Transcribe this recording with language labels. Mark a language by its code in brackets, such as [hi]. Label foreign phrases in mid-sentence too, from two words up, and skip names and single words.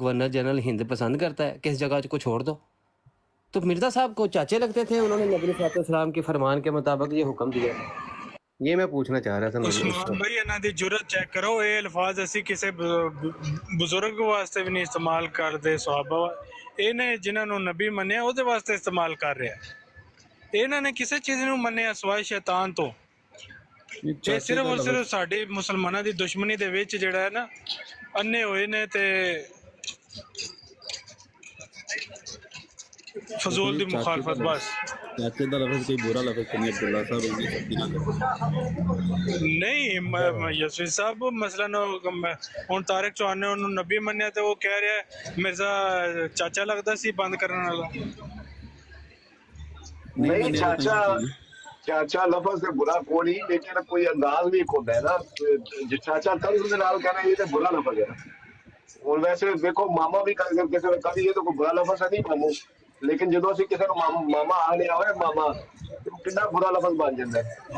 [ur] گورنر جنرل ہند پسند کرتا ہے کہ اس جگہ کو چھوڑ دو، تو مرزا صاحب کو چاچے لگتے تھے، انہوں نے نبی [ar] صلی اللہ علیہ وسلم [ur] کے فرمان کے مطابق یہ حکم دیا۔ یہ میں پوچھنا چاہ رہا تھا۔ [pa] عثمان بھائی انہاں دی جرت چیک کرو، یہ الفاظ اسی کسی بزرگ واسطے بھی نہیں استعمال کرتے، صحابہ انہیں جنہاں نو نبی منیا او دے واسطے استعمال کر رہے ہیں، انہاں نے کسی چیز نو منیا سوائے شیطان تو۔ یہ صرف اور صرف ساڈی مسلماناں دی دشمنی دے وچ جڑا ہے نا انے ہوئے نے تے فضول دی مخالفت بس۔ چاچے دا لفظ کوئی برا لفظ نہیں، عبداللہ صاحب نہیں یسوع صاحب مثلاً ہن طارق چوہان نے انہوں نبی منیا تے وہ کہہ رہا ہے مرزا چاچا لگتا سی بند کرنے والا۔ [ur] نہیں چاچا لفظ سے برا کوئی نہیں، لیکن کوئی انداز بھی ہوتا ہے نا، چاچا طرز نال کہنا یہ تو برا لفظ ہے نا۔ اور ویسے دیکھو ماما بھی کبھی یہ تو کوئی برا لفظ ہے نہیں مامو، لیکن جدو اسی کسی کو ماما آنے ہوئے ماما کتنا برا لفظ بن جاتا ہے،